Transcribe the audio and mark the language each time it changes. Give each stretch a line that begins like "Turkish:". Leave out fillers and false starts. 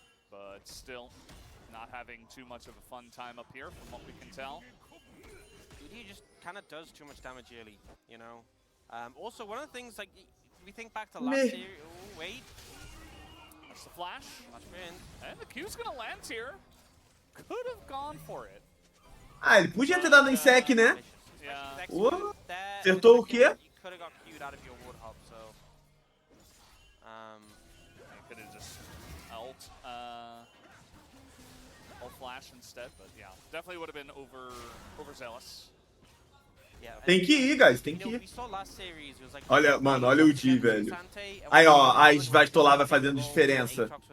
English: But still, not having too much of a fun time up here from what we can tell. He just kind of does too much damage early, you know. Also, one of the things, like, we think back to last year. Oh, wait. That's the flash. Flash in. And the Q's gonna land here. Could have gone for it.
Portuguese: Ah, ele podia ter dado em sec, né?
English: Yeah.
Portuguese: Acertou o quê?
English: You could have got Q'd out of your ward hop, so. I could have just ult flash instead, but yeah, definitely would have been overzealous. Yeah,
Portuguese: tem que ir, guys, tem que ir. Olha, mano, olha o Di, velho. Aí, ó, a Svastolar vai fazendo diferença.